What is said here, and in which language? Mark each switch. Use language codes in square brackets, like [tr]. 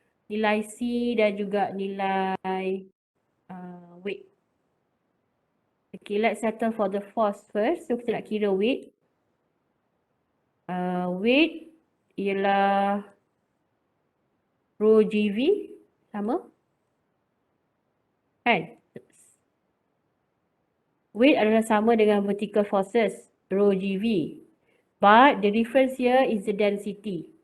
[ms] Nilai C dan juga nilai weight. [en] Okay, let's settle for the force first. [ms] So kita nak kira weight. Weight ialah rho GV sama kan? [en] Weight [ms] adalah sama dengan [en] vertical forces rho GV, but the difference here is the density.